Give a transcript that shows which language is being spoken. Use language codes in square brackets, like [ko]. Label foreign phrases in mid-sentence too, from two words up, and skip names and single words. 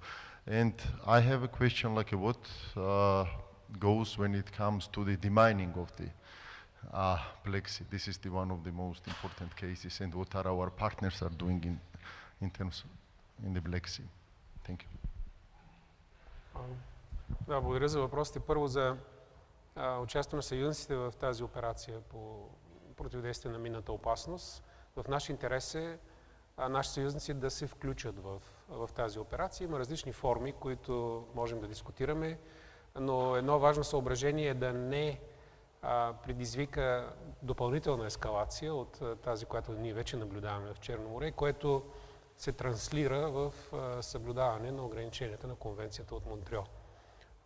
[en] And I have a question like what goes when it comes to the demining of the Black Sea. This is the one of the most important cases, and what are our partners are doing in terms in the Black Sea. Thank you. [bg] Да, благодаря за въпросите. Първо за участието на съюзниците в тази операция по противодействие на минната опасност. В наш интерес е наши съюзници да се включат в тази операция. Има различни форми, които можем да дискутираме, но едно важно съображение е да не предизвика допълнителна ескалация от тази, която ние вече наблюдаваме в Черно море, което се транслира в съблюдаване на ограниченията на конвенцията от Монтреал.